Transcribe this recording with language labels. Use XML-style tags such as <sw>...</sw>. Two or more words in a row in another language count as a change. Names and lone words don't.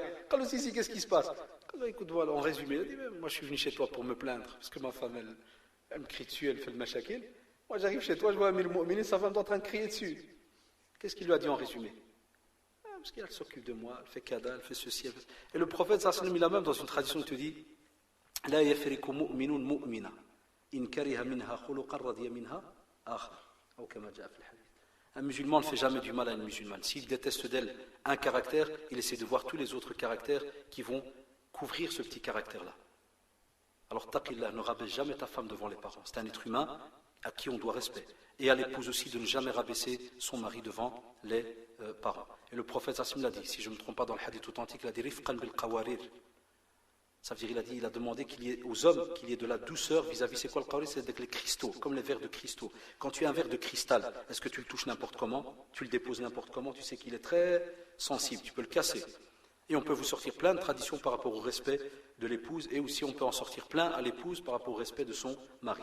<fr>Il dit si, qu'est-ce qui se passe? Il dit écoute, voilà, en résumé, il dit moi je suis venu chez toi pour me plaindre, parce que ma femme elle me crie dessus, elle fait le mashakil. Moi j'arrive chez toi, je vois Amir al-Mu'minin, sa femme est en train de crier dessus. Qu'est-ce qu'il lui a dit en résumé? Parce qu'elle s'occupe de moi, elle fait kada, elle fait ceci. Elle fait... Et le prophète</fr> <ar>صلى الله عليه وسلم,</ar> <fr>il a même dans une tradition, il te dit</fr> <ar>لا يفرك مؤمن مؤمنة إن كره منها خلقا رضي منها آخر. كما جاء في الحديث.</ar> <fr>Un musulman ne fait jamais du mal à une musulmane. S'il déteste d'elle un caractère, il essaie de voir tous les autres caractères qui vont couvrir ce petit caractère-là. Alors taqillah, ne rabaisse jamais ta femme devant les parents. C'est un être humain à qui on doit respect. Et à l'épouse aussi de ne jamais rabaisser son mari devant les parents. Et le prophète sallallahu l'a dit, si je ne me trompe pas dans le hadith authentique, il a dit</fr> <ar>رفقا بالقوارير.</ar> <fr>Ça veut dire, il a demandé qu'il y ait aux hommes qu'il y ait de la douceur vis-à-vis, c'est quoi le qawarir? C'est avec les cristaux, comme les verres de cristaux. Quand tu as un verre de cristal, est-ce que tu le touches n'importe comment? Tu le déposes n'importe comment? Tu sais qu'il est très sensible, tu peux le casser. Et on peut vous sortir plein de traditions par rapport au respect de l'épouse, et aussi on peut en sortir plein à l'épouse par rapport au respect de son mari.</fr>